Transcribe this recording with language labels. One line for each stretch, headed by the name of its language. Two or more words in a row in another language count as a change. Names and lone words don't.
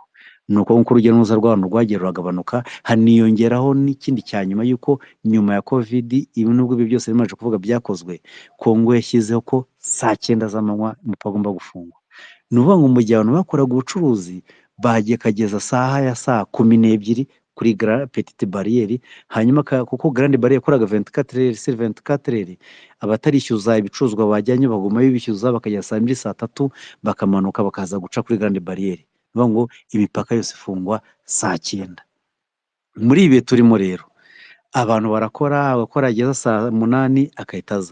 Kinyarwanda: Nuko nk'uko urujya n'uruza rw'abantu rwagiye ruragabanuka, haniyongeraho n'ikindi cya nyuma y'uko nyuma ya Covid, ibi nubwo ibi byose bimaze kuvuga byakozwe, Kongo yashyizeho ko saa 9 z'amanywa umupaka ugomba gufungwa. Ni ukuvuga ngo mu gihe abantu bakoraga ubucuruzi bagiye kageza saha ya saa 12 kuri
French: petite barriere,
Kinyarwanda: hanyuma kuko
French: grande barriere
Kinyarwanda: yakoraga
French: 24 heures sur 24 heures,
Kinyarwanda: abatarishyuza ibicuruzwa bajyanye baguma bibishyuza, bakajya saa 2 saa 3 bakamanuka bakaza guca kuri
French: grande barriere.
Kinyarwanda: Ni ukuvuga ngo imipaka yose ifungwa saa 9. Muri ibi turimo rero, abantu barakora, abakora ageza saa 8 akahita aza.